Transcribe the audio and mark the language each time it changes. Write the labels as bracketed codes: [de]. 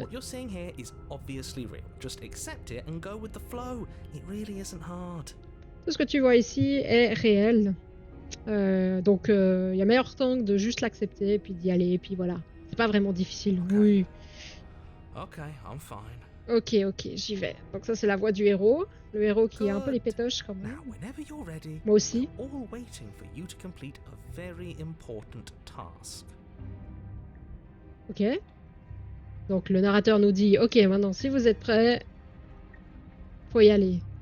[en] What you're seeing here is obviously real. Just accept it and go with the flow. It really isn't hard. [fr] Tout ce que tu vois ici est réel. Donc, il y a meilleur temps de juste l'accepter, puis d'y aller, et puis voilà. C'est pas vraiment difficile. [en] Okay. [fr] Oui. [en] Okay, I'm fine. [fr] Ok, j'y vais. Donc ça, c'est la voix du héros. Le héros qui a un peu les pétoches quand même. [en] Now, whenever you're ready, [fr] Moi aussi. [en] we're all waiting for you to complete a very important task. [fr] Ok. Donc le narrateur nous dit, ok, maintenant, si vous êtes prêts, faut y aller.